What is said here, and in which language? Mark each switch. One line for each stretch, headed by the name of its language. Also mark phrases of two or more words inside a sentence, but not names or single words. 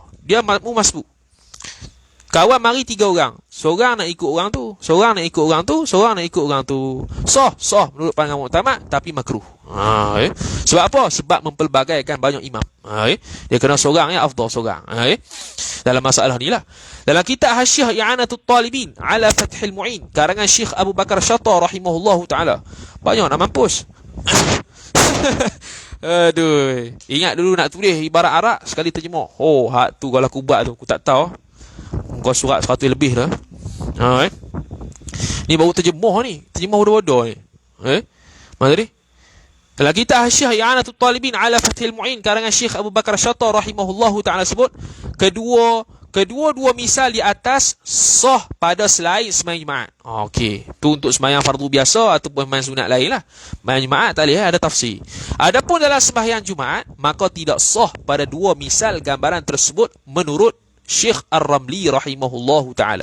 Malay: Dia makmum masbuk. Kawan mari 3 orang. Seorang nak ikut orang tu, seorang nak ikut orang tu, seorang nak ikut orang tu. Sah menurut pandangan mu'tamad tapi makruh. Sebab apa? Sebab mempelbagaikan banyak imam. Dia kena seorang yang afdal seorang. Dalam masalah ni lah. Dalam kitab Hasyiah I'anatul Talibin ala Fathil Mu'in karangan Syekh Abu Bakar Syata
Arabic: رحمه الله تعالى.
Malay: Banyak nak mampus. Aduh. Ingat dulu nak tulis ibarat Arab, sekali terjemah. Hak tu kalau aku buat tu, aku tak tahu. Kau surat 100 lebih dah. Ni baru terjemah ni. Terjemah bodoh-bodoh ni. Mana tadi? Dalam kitab Hasyiah I'anatul Talibin ala Fathil Mu'in karangan Syekh Abu Bakar Syata
Arabic: رحمه الله تعالى
Malay: sebut, kedua-dua misal di atas sah pada selain sembahyang Jumaat. Okey, tu untuk sembahyang fardu biasa ataupun sembahyang sunat lain lah. Sembahyang Jumaat tak boleh, ada tafsir. Adapun dalam sembahyang Jumaat, maka tidak sah pada dua misal gambaran tersebut menurut Syekh Ar-Ramli
Arabic: رحمه الله تعالى.